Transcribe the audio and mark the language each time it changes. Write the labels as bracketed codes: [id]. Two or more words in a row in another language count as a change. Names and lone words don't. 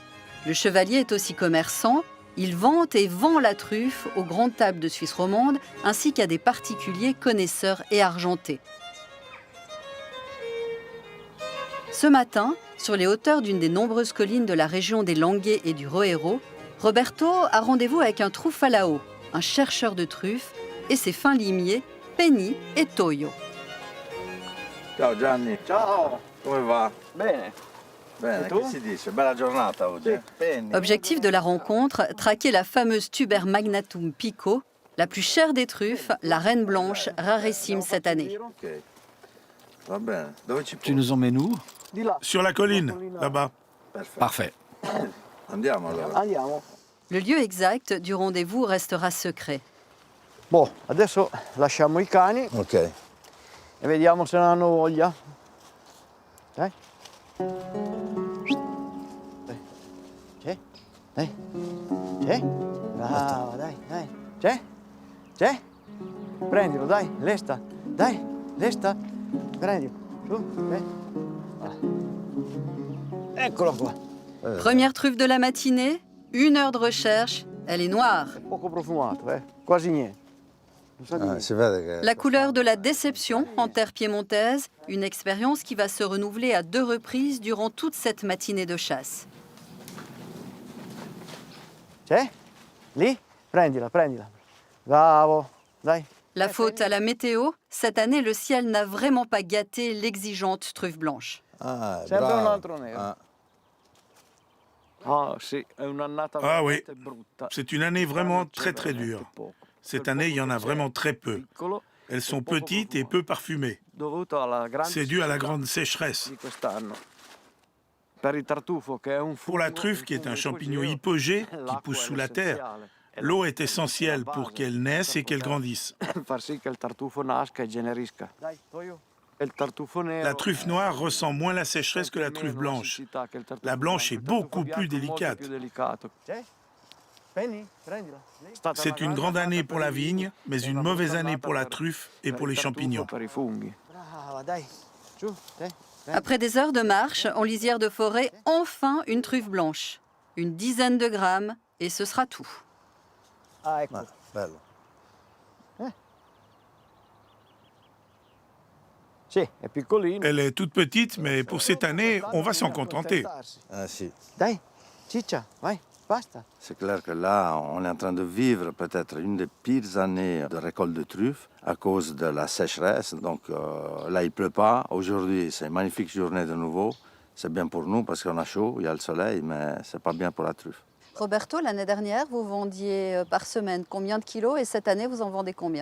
[fr] Le chevalier est aussi commerçant. Il vante et vend la truffe aux grandes tables de Suisse romande ainsi qu'à des particuliers connaisseurs et argentés. Ce matin, sur les hauteurs d'une des nombreuses collines de la région des Langhe et du Roero, Roberto a rendez-vous avec un truffalao, un chercheur de truffes, et ses fins limiers, Penny et Toyo. [it] Ciao Gianni. Ciao. Come va? Bene. Bene, E tu? che si dice? Bella giornata oggi. Sì. Penny. [fr] Objectif de la rencontre, traquer la fameuse Tuber magnatum pico, la plus chère des truffes, la reine blanche, rarissime cette année. [it] Ok. Va bene. Dove ci [fr] Tu nous emmènes où? [it] Di là. [fr] Sur la colline, là-bas. [it] Perfetto. [fr] Parfait. [it] Andiamo allora. Andiamo. [fr] Le lieu exact du rendez-vous restera secret. [it] Boh, adesso lasciamo i cani Ok. e vediamo se ne hanno voglia. Dai. Dai. C'è? C'è? Brava, dai, dai. C'è? C'è? Prendilo, dai, lesta. Dai, lesta. Prendilo. Su, voilà. Eccolo qua. [fr] Première truffe de la matinée, 1 heure de recherche, elle est noire. [it] Poco profumato, quasi niente. Non sa di niente. Si vede che... [fr] La couleur de la déception en terre piémontaise, une expérience qui va se renouveler à 2 reprises durant toute cette matinée de chasse. [it] C'è? Lì? Prendila, prendila. Bravo, dai. [fr] La faute à la météo, cette année le ciel n'a vraiment pas gâté l'exigeante truffe blanche. Ah, [it] Sempre un bravo. altro nero. Ah. Ah, sì, è un'annata [fr] Ah oui, [it] veramente brutta. [fr] c'est une année vraiment très très dure. Cette année, il y en a vraiment très peu. Elles sont petites et peu parfumées. C'est dû à la grande sécheresse. Pour la truffe, qui est un champignon hypogée, qui pousse sous la terre, l'eau est essentielle pour qu'elle naisse et qu'elle grandisse. La truffe noire ressent moins la sécheresse que la truffe blanche. La blanche est beaucoup plus délicate. C'est une grande année pour la vigne, mais une mauvaise année pour la truffe et pour les champignons. [it] Brava, dai. Giù, dai. [fr] Après des heures de marche en lisière de forêt, enfin une truffe blanche. Une dizaine de grammes et ce sera tout. [it] Ah, ecco. Ah, bello. Sì, è piccolino. [fr] Elle est toute petite, mais pour cette année, on va s'en contenter. [it] Ah si. Dai, ciccia, vai, basta. [fr] C'est clair que là, on est en train de vivre peut-être une des pires années de récolte de truffes à cause de la sécheresse. Donc là, il pleut pas. Aujourd'hui, c'est une magnifique journée de nouveau. C'est bien pour nous parce qu'on a chaud, il y a le soleil, mais c'est pas bien pour la truffe. Roberto, l'année dernière, vous vendiez par semaine combien de kilos et cette année, vous en vendez combien?